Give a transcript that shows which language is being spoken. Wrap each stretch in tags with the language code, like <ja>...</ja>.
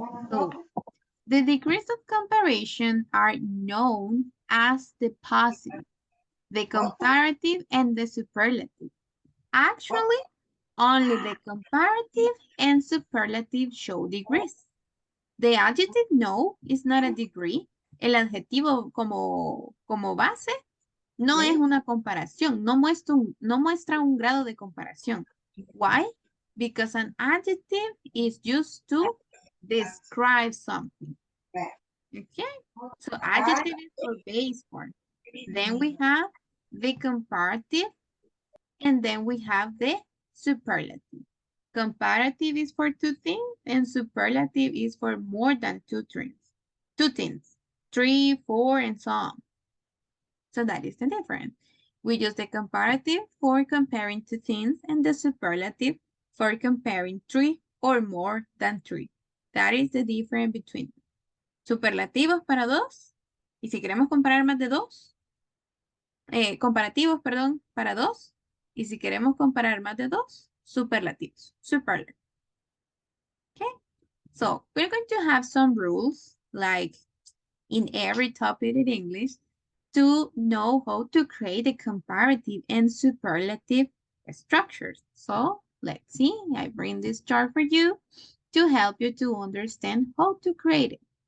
<en>So the degrees of comparison are known as the positive, the comparative, and the superlative. Actually, only the comparative and superlative show degrees. The adjective no is not a degree.</en> <es>El adjetivo como base no es una comparación, no muestra un grado de comparación.</es> <en>Why? Because an adjective is used to describe something. Okay, so adjective is for base form. Then we have the comparative, and then we have the superlative. Comparative is for two things, and superlative is for more than two things. 3, 4, and so on. So that is the difference. We use the comparative for comparing two things and the superlative for comparing 3 or more than 3. That is the difference between</en> <es>superlativos para 2. Y si queremos comparar más de 2, comparativos, perdón, para 2. Y si queremos comparar más de 2, superlativos.</es> <en>Superlative. Okay? So, we're going to have some rules, like in every topic in English, to know how to create a comparative and superlative structures. So, let's see. I bring this chart for you to help you to understand how to create it.</en>